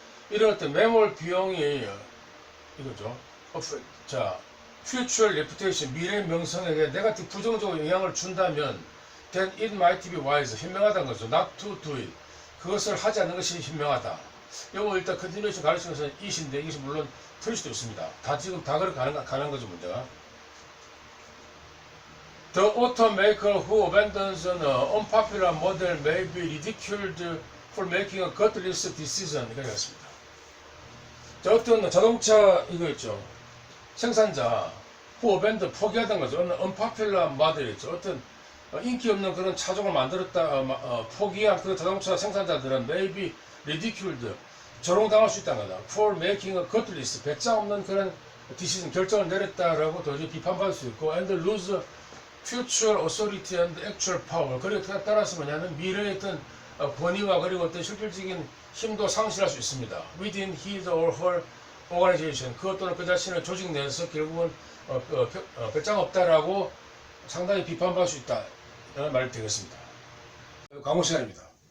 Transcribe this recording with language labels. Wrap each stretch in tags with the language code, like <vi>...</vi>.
<ko>이런 어떤 매몰 비용이 이거죠. 자, future reputation, 미래 명성에게 네거티브 부정적으로 영향을 준다면</ko> <en>then it might be wise,</en> <ko>현명하다는 거죠.</ko> <en>Not to do it.</en> <ko>그것을 하지 않는 것이 현명하다. 이거 일단 컨티뉴에이션 가르치면서 이신데 이것이 물론 틀릴 수도 있습니다. 지금 다 그렇게 가는 거죠, 문제가.</ko> <en>The automaker who abandons an unpopular model may be ridiculed for making a gutless decision.</en> <ko>이렇게 되었습니다. 자, 어떤 자동차 이거 있죠. 생산자</ko> <en>who abandon</en> <ko>포기하던 거죠.</ko> <en>unpopular model</en> <ko>있죠. 어떤 인기 없는 그런 차종을 만들었다 포기한 그런 자동차 생산자들은</ko> <en>maybe ridiculed</en> <ko>조롱당할 수 있다는 거다.</ko> <en>For making a gutless</en> <ko>배짱 없는 그런</ko> <en>decision</en> <ko>결정을 내렸다라고 도저히 비판받을 수 있고</ko> <en>and lose future authority and actual power.</en> <ko>그리고 따라서 뭐냐면 미래의 어떤 권위와 그리고 어떤 실질적인 힘도 상실할 수 있습니다.</ko> <en>Within his or her organization</en> <ko>그것 또는 그 자신의 조직 내에서 결국은 배짱 없다라고 상당히 비판받을 수 있다. 이런 말이 되겠습니다. 광고 시간입니다.</ko>